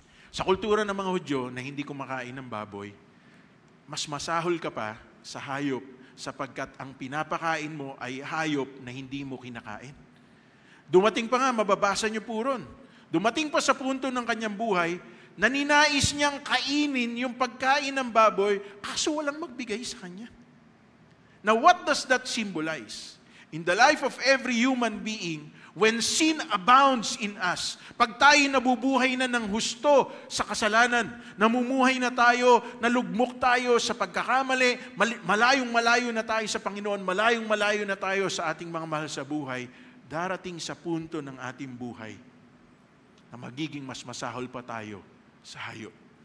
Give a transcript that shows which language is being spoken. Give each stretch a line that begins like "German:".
Filipino: Sa kultura ng mga Hudyo na hindi kumakain ng baboy, mas masahol ka pa sa hayop sapagkat ang pinapakain mo ay hayop na hindi mo kinakain. Dumating pa nga, mababasa niyo po ron. Dumating pa sa punto ng kanyang buhay, na ninais niyang kainin yung pagkain ng baboy, kaso walang magbigay sa kanya.
English: Now, what does that symbolize? In the life of every human being, when sin abounds in us,
Filipino: pag tayo nabubuhay na ng husto sa kasalanan, namumuhay na tayo, nalugmok tayo sa pagkakamali, malayong-malayo na tayo sa Panginoon, malayong-malayo na tayo sa ating mga mahal sa buhay, darating sa punto ng ating buhay na magiging mas masahol pa tayo sa hayop.